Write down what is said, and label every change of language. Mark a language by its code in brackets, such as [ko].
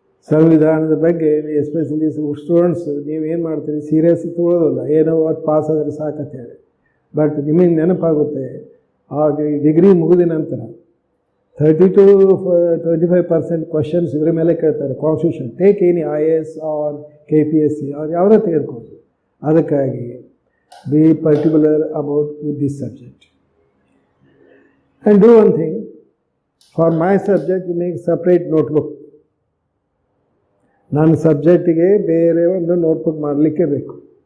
[kn] ಸಂವಿಧಾನದ ಬಗ್ಗೆ especially students ನೀವೇನು ಮಾಡ್ತೀರಿ, ಸೀರಿಯಸ್ ತಗೊಳ್ಳೋದಿಲ್ಲ, ಏನೋ ಅದು ಪಾಸ್ ಆದರೆ ಸಾಕಂತ ಹೇಳಿ. ಬಟ್ ನಿಮಗೆ ನೆನಪಾಗುತ್ತೆ, ಆ ಡಿಗ್ರಿ ಮುಗಿದ ನಂತರ 30 to 25% ಕ್ವಶನ್ಸ್ ಇದ್ರ ಮೇಲೆ ಕೇಳ್ತಾರೆ. [en] constitution, take any IAS or KPSC [kn] ಅವ್ರು ಯಾವುದೇ ತೆಗೆದುಕೊಂಡು. [en] ಅದಕ್ಕಾಗಿ be particular about with this subject. And do one thing, for my subject you make separate notebook. [kn] ನನ್ನ ಸಬ್ಜೆಕ್ಟಿಗೆ ಬೇರೆ ಒಂದು ನೋಟ್ಬುಕ್ ಮಾಡಲಿಕ್ಕೆ ಬೇಕು.